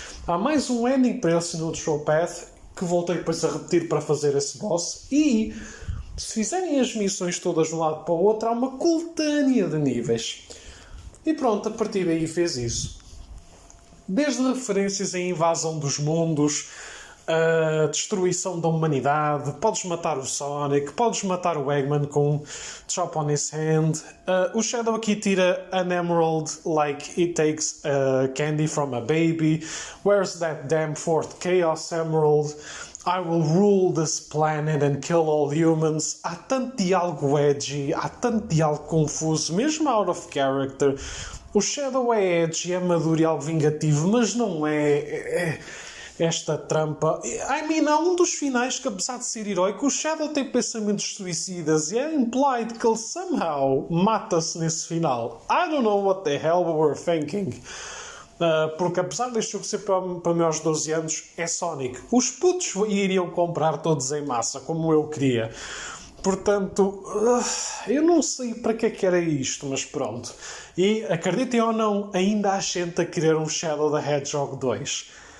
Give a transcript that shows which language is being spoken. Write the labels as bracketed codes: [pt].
[pt] Há mais um ending para esse Neutral Path que voltei depois a repetir para fazer esse boss e se fizerem as missões todas de um lado para o outro há uma coletânea de níveis. E pronto, a partir daí fez isso. Desde referências à invasão dos mundos, a destruição da humanidade, podes matar o Sonic, podes matar o Eggman com Chop on his hand. O Shadow aqui tira [en] an emerald like it takes candy from a baby. Where's that damn fourth Chaos Emerald? I will rule this planet and kill all humans. [pt] Há tanto diálogo edgy, há tanto diálogo confuso, mesmo [en] out of character. [pt] O Shadow é edgy, é maduro e algo vingativo, mas não é esta trampa. Há um dos finais que, apesar de ser heróico, o Shadow tem pensamentos suicidas e é implied que ele somehow mata-se nesse final. [en] I don't know what the hell we were thinking. [pt] Porque apesar deste jogo ser para maiores de 12 anos, é Sonic. Os putos iriam comprar todos em massa, como eu queria. Portanto, eu não sei para que era isto, mas pronto. E, acreditem ou não, ainda há gente a querer um Shadow the Hedgehog 2.